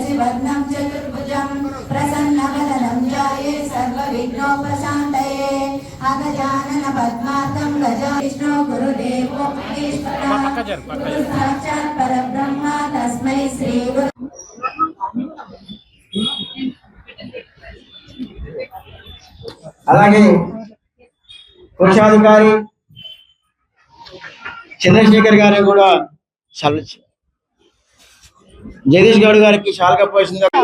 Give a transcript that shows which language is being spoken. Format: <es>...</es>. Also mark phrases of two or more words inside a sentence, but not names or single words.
<sa>शुक्लांबरधरं चतुर्भुजं प्रसन्नवदनं ध्याये सर्वविघ्नोपशान्तये अगजानन पद्मार्कं गजा विष्णु गुरुदेवो महेश्वरः गुरु साक्षात् परब्रह्म तस्मै श्री गुरु।</sa> <te>అలాగే కోశాధికారి చంద్రశేఖర్ గారు కూడా జగదీష్ గౌడ్ గారికి శాల్గా పోసింది.</te>